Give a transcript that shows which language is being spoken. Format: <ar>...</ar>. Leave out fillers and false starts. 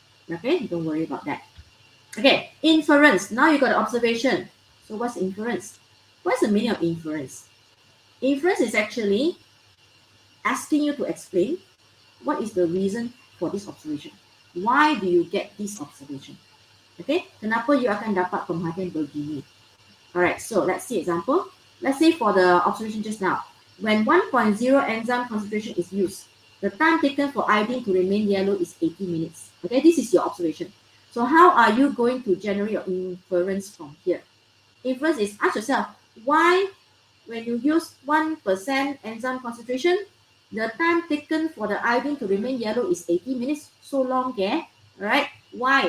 <en>Okay, don't worry about that. Okay, inference. Now you got the observation. So what's inference? What's the meaning of inference? Inference is actually asking you to explain what is the reason for this observation. Why do you get this observation?</en> <ms>Okay, kenapa you akan dapat pemerhatian begini?</ms> <en>Alright, so let's see example. Let's say for the observation just now, when 1.0 enzyme concentration is used, the time taken for iodine to remain yellow is 80 minutes. Okay, this is your observation. So how are you going to generate your inference from here? Inference is ask yourself, why when you use 1% enzyme concentration, the time taken for the iodine to remain yellow is 80 minutes, so long, okay? Alright, why?</en>